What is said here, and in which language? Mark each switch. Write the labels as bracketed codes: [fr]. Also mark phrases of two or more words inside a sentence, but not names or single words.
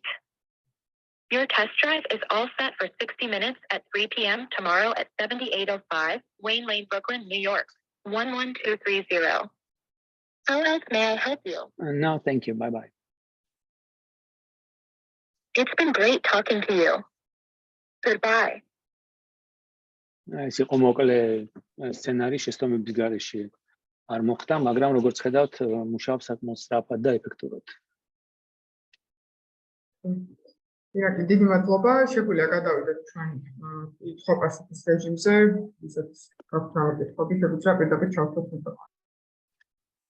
[en] Your test drive is all set for 60 minutes at 3 p.m. tomorrow at 7805 Wayne Lane, Brooklyn, New York, 11230. How else may I help you? No, thank you. Bye-bye. It's been great talking to you. Goodbye. [ka] ეს იყო მოკლე სცენარი შეცდომების გარეშე არ მოხდა, მაგრამ როგორც ხედავთ, მუშაობს საკმაოდ სწრაფად და ეფექტურად. ირაკლი, დიდი მადლობა. შეგვიძლია გადავიდეთ ჩვენ კითხვა-პასუხის რეჟიმზე, ისეთ გაქვთ კითხები, შეგვიძლია პირდაპირ ჩავთვალოთ.